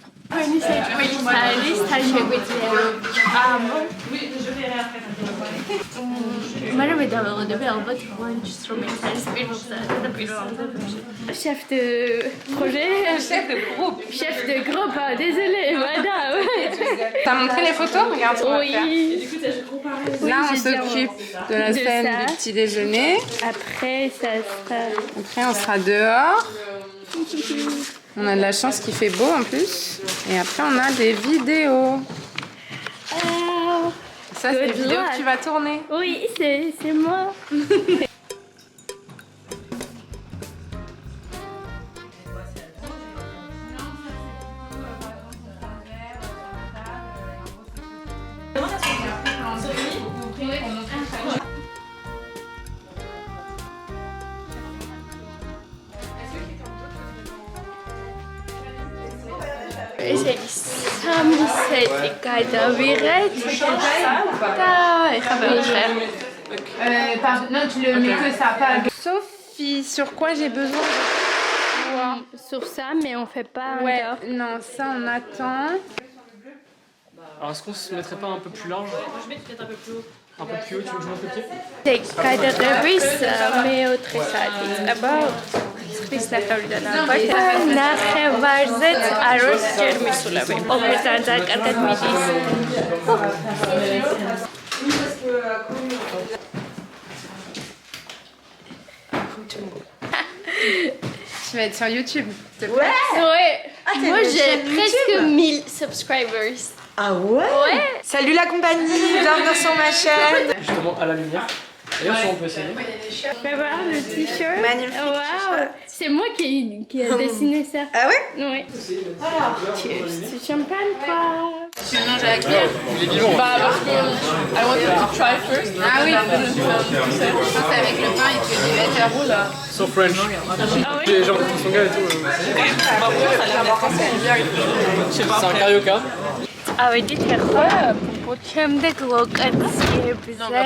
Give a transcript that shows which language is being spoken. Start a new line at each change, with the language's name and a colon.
Georgian: Pani secretaris, ta მაგრამ მე დავეღოდები ალბათ ლანჩს რომელიც არის პირველზე და პირველზე.
French: Chef de projet, chef de groupe, désolé madame. T'as montré les photos? Regarde ce qu'on va faire. Oui. Là on s'occupe de la scène du petit déjeuner. Après ça sera... Après on sera dehors. On a de la chance qu'il fait beau en plus. Et après on a des vidéos. Ça c'est les vidéos que tu vas tourner. Oui, c'est moi.
Georgian: ესე იგი სამი სეტი გადავიღეთ და ეხლა ვეღარ.
French: Non, tu le mets que ça. Sophie, sur quoi j'ai besoin de toi? Sur ça, mais on fait pas Ouais, encore. non, ça on attend. Alors est-ce qu'on se mettrait pas un peu plus large? Moi je mets peut-être un peu plus haut. Un peu plus haut, tu veux que je monte le pied?
Georgian: გადაღების მეოთხე საათი წება ხრის ნახევრიდან ალბათ ნახევარზეც არ ვარ ჯერ მისულები ოპერა ძალიან კარგად მიდის.
French: Tu vas être sur YouTube. Ouais. Moi j'ai presque 1000 subscribers. Ah ouais? Ouais. Salut la compagnie, bienvenue sur ma chaîne. Justement à la lumière. D'ailleurs si on peut essayer. Fais voir le t-shirt. Magnifique. Waouh. C'est moi qui a dessiné ça. Ah ouais? Oui. Alors,
English: cheers to champagne
French: quoi. Tu manges avec lui? Il est vivant. Bah parce que
English: I want you to try first.
French: Ah oui. Je pense avec le pain il te dit better là.
English: So French.
French: Les gens qui sont gars et tout. C'est un carioca.
Georgian: ავედით ახლა შემდეგ ლოკაციებზე.